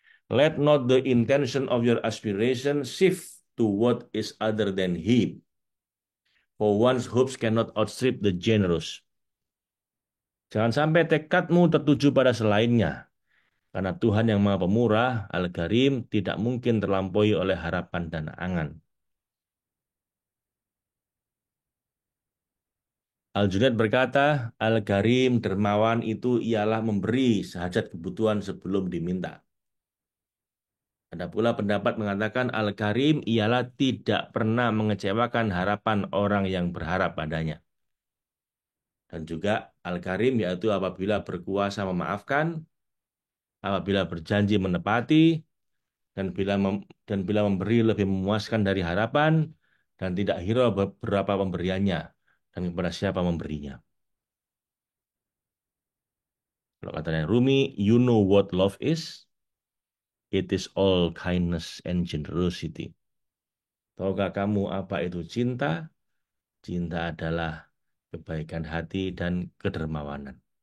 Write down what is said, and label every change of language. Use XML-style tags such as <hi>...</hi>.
<en>Let not the intention of your aspiration shift to what is other than him. For one's hopes cannot outstrip the generous.</en> <id>Jangan sampai tekadmu tertuju pada selainnya. Karena Tuhan yang Maha Pemurah, Al-Karim, tidak mungkin terlampaui oleh harapan dan angan. Al-Junaid berkata, Al-Karim dermawan itu ialah memberi sehajat kebutuhan sebelum diminta. Ada pula pendapat mengatakan Al-Karim ialah tidak pernah mengecewakan harapan orang yang berharap padanya. Dan juga Al-Karim yaitu apabila berkuasa memaafkan, apabila berjanji menepati, dan bila memberi lebih memuaskan dari harapan, dan tidak hirau berapa pemberiannya, dan kepada siapa memberinya. Kalau katanya</id> <en>Rumi, you know what love is? It is all kindness and generosity.</en> <id>Tahukah kamu apa itu cinta? Cinta adalah kebaikan hati dan kedermawanan.</id>